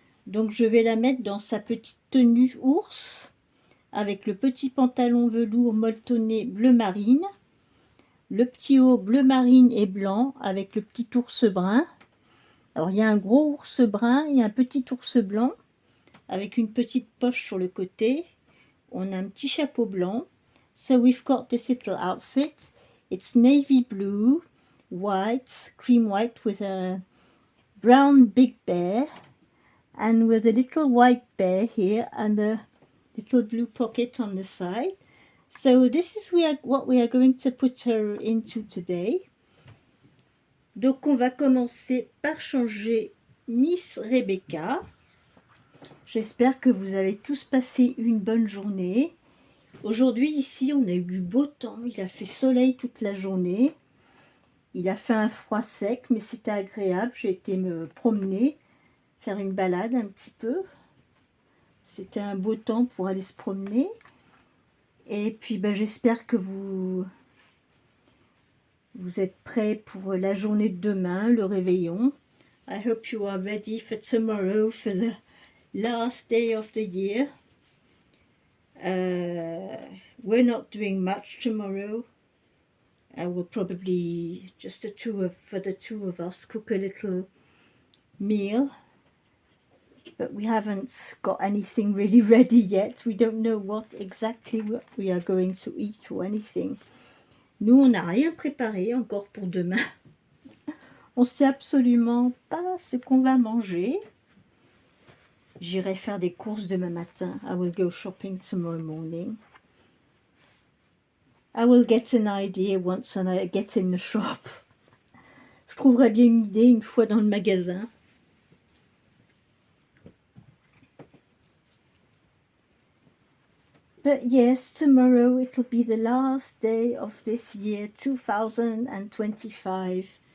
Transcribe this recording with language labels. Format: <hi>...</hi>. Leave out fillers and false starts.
<fr>Donc je vais la mettre dans sa petite tenue ours, avec le petit pantalon velours molletonné bleu marine, le petit haut bleu marine et blanc avec le petit ours brun. Alors il y a un gros ours brun et un petit ours blanc avec une petite poche sur le côté. On a un petit chapeau blanc.</fr> <en>So we've got this little outfit. It's navy blue, white, cream white with a brown big bear and with a little white bear here and a little blue pocket on the side. So this is what we are going to put her into today.</en> <fr>Donc on va commencer par changer Miss Rebecca. J'espère que vous avez tous passé une bonne journée. Aujourd'hui ici on a eu du beau temps, il a fait soleil toute la journée. Il a fait un froid sec mais c'était agréable, j'ai été me promener, faire une balade un petit peu. C'était un beau temps pour aller se promener. Et puis j'espère que vous êtes prêts pour la journée de demain, le réveillon.</fr> <en>I hope you are ready for tomorrow, for the last day of the year. We're not doing much tomorrow. I will probably just for the two of us cook a little meal, but we haven't got anything really ready yet. We don't know what exactly we are going to eat or anything.</en> <fr>Nous, on n'a rien préparé encore pour demain. On sait absolument pas ce qu'on va manger. J'irai faire des courses demain matin.</fr> <en>I will go shopping tomorrow morning. I will get an idea once I get in the shop.</en> <fr>Je trouverai bien une idée une fois dans le magasin.</fr> <en>But yes, tomorrow it will be the last day of this year 2025.</en>